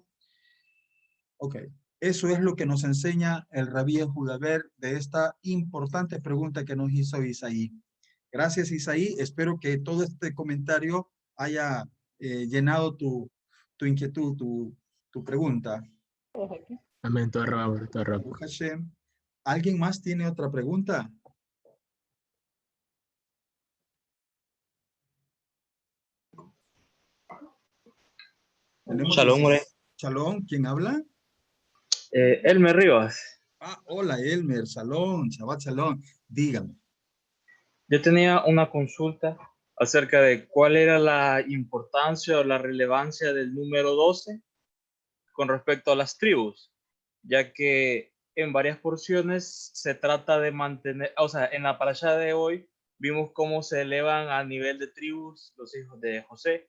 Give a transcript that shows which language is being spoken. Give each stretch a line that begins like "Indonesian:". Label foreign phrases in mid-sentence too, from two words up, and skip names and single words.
Spanish: Ok, eso es lo que nos enseña el Rabí Judaber de esta importante pregunta que nos hizo Isaí. Gracias, Isaí. Espero que todo este comentario haya llenado tu inquietud, tu pregunta. Amén, todo raro, todo raro. Hashem. ¿Alguien más tiene otra pregunta?
Hebrew: שלום, מורה.
Spanish: Shalom, ¿quién habla? Elmer Rivas. Hola, Elmer,
Hebrew: שלום, שבת שלום.
Spanish: Dígame. Yo tenía una consulta acerca de cuál era la importancia o la relevancia del número 12 con respecto a las tribus, ya que en varias porciones se trata de mantener, o sea, en la parasha de hoy vimos cómo se elevan a nivel de tribus los hijos de José.